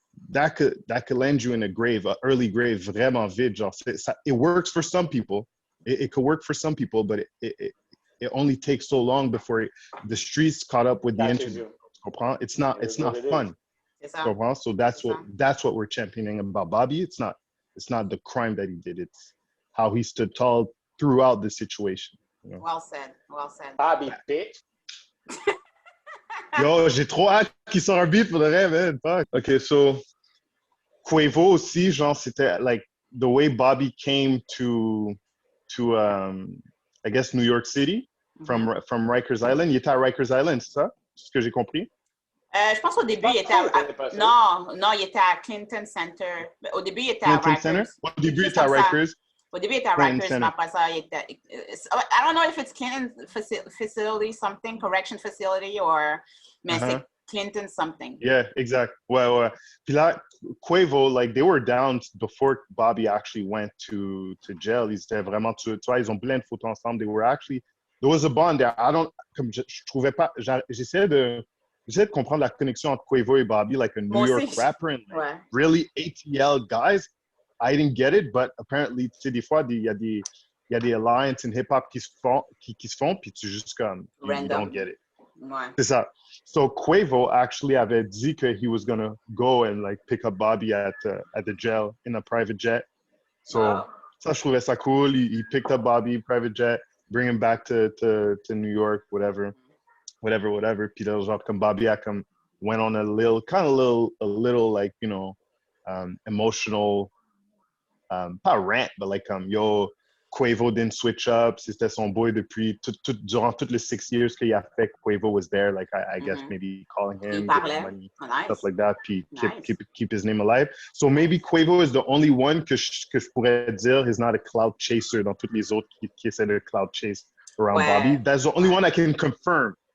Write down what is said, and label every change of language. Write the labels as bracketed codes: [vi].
[en] that could land you in a grave, an early grave, [fr] vraiment vite, genre, [en] it works for some people, it could work for some people, but it only takes so long before the streets caught up with the internet. It's not fun. So that's what we're championing about Bobby. It's not the crime that he did. It's how he stood tall throughout the situation. You know? Well said. Bobby, bitch. [fr] Yo, j'ai trop hâte qu'il sorte un beat pour le rêve, man. [en] Fuck. Okay, so Quavo [fr] aussi, genre, c'était [en] like the way Bobby came to I guess New York City from Rikers Island. [fr] Il était à Rikers Island, c'est ça? C'est ce que j'ai compris? Je pense qu'au début, il était non, il était à Clinton Center. Au début, il était à Rikers. Au début, il était à Rikers. Au début, il était à Rikers, mais après ça, il était... [en] I don't know if it's Clinton facility something, correction facility, or... [fr] Mais c'est Clinton something. [en] Yeah, exact. Ouais. [fr] Puis là, [en] Quavo, like, they were down before Bobby actually went to jail. [fr] Ils étaient vraiment... Tu vois, ils ont plein de photos ensemble. [en] They were actually there was a bond there. [fr] Comme je trouvais pas, j'essayais de comprendre la connexion entre Quavo et Bobby, [en] like a New York rapper and like really ATL guys. I didn't get it, but apparently, [fr] tu sais, des fois, il y a des alliances [en] in hip-hop [fr] qui se font, puis tu juste comme, [en] you don't get it. [fr] Ouais. C'est ça. [en] So Quavo actually [fr] avait dit que [en] he was gonna go and like pick up Bobby at the jail in a private jet. [fr] So ça, je trouvais ça cool. [en] He picked up Bobby, private jet, bring him back to New York, whatever. [fr] Puis là, genre, comme Bobby a comme [en] went on a little like, you know, emotional, [fr] pas [en] rant, but like, yo, Quavo didn't switch up. [fr] C'était son boy depuis durant toutes les 6 years qu'il a fait. [en] Quavo was there, like I guess maybe calling him, giving him money, stuff like that. [fr] Puis [en] keep his name alive. So maybe Quavo is the only one [fr] que je pourrais dire [en] is not a cloud chaser [fr] dans toutes les autres qui essaient de [en] cloud chase around Bobby. That's the only one I can confirm.